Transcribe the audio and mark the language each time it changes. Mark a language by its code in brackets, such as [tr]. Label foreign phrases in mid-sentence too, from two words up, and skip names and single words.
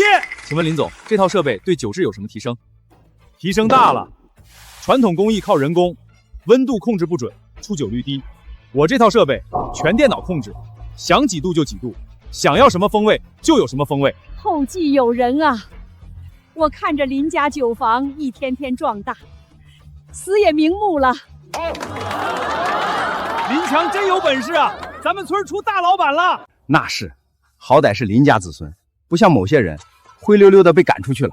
[zh] 請問林總，這套設備對酒質有什麼提升？提升大了，傳統工藝靠人工，溫度控制不準，出酒率低。我這套設備全電腦控制，想幾度就幾度，想要什麼風味就有什麼風味。後繼有人啊！我看着林家酒坊一天天壯大，死也瞑目了。林强真有本事啊！咱们村出大老板了。那是，好歹是林家子孙，不像某些人灰溜溜的被赶出去了。